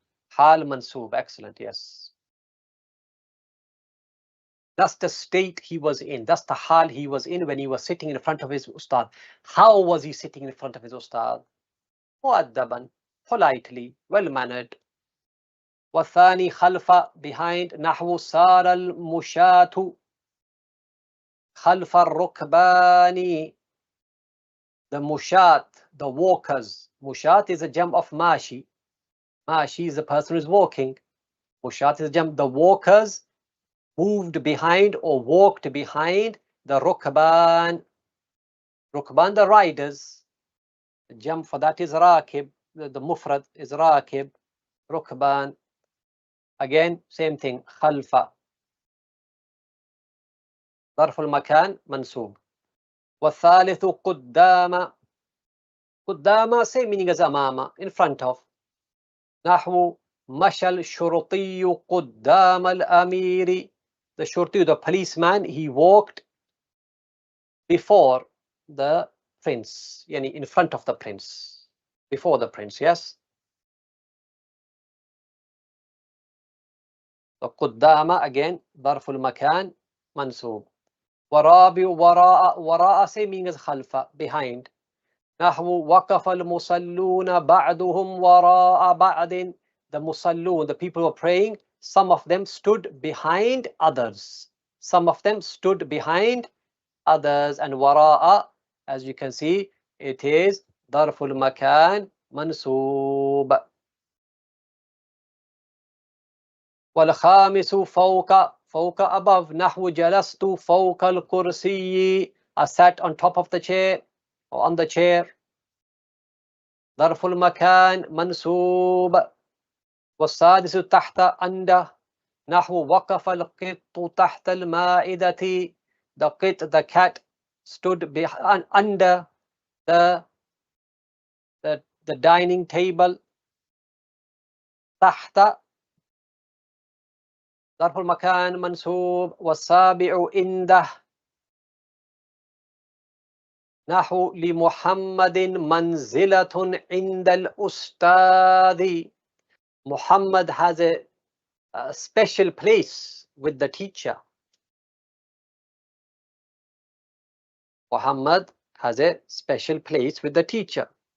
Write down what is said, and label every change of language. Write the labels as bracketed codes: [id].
[en] Hal mansub. Excellent. Yes. That's the state he was in. That's the hal he was in when he was sitting in front of his ustad. How was he sitting in front of his ustad? Mu'addaban, politely, well-mannered. [ar] والثاني خلف, behind. نحو سار المشاة خلف الركبان. [en] The mushat, the walkers. Mushat is a jam of mashi. Mashi is the person who is walking. Mushat is a jam. The walkers moved behind or walked behind the rukban. Rukban, the riders. The jam for that is rakib. The mufrad is rakib. Rukban. Again, same thing. Khalfa. [ar] ظرف المكان منصوب. والثالث قدام. [en] قدام, same meaning as amama, in front of. [ar] نحو مشى الشرطي قدام الأمير. [en] The shurti, the policeman, he walked before the prince, yani in front of the prince, before the prince. Yes. [ar] So قدام again ظرف المكان منصوب. ورابع وراء. [en] وراء same meaning as خلف, behind. [ar] نحو وقف المصلون بعضهم وراء بعض. [en] The musallun, the people who are praying, some of them stood behind others. Some of them stood behind others. And wara'a, as you can see, it is [ar] ظرف المكان منصوب. والخامس فوق. فوق, above. نحو جلست فوق الكرسي. [en] I sat on top of the chair or on the chair. [ar] ظرف المكان منصوب. والسادس تحت under. نحو وقف القط تحت المائدة. [en] The qit, the cat, stood behind, under the dining table. [ar] تحت ظرف المكان منصوب. والسابع عنده. نحو لمحمد منزلة عند الأستاذ. [en] Muhammad has a special place with the teacher. Muhammad has a special place with the teacher.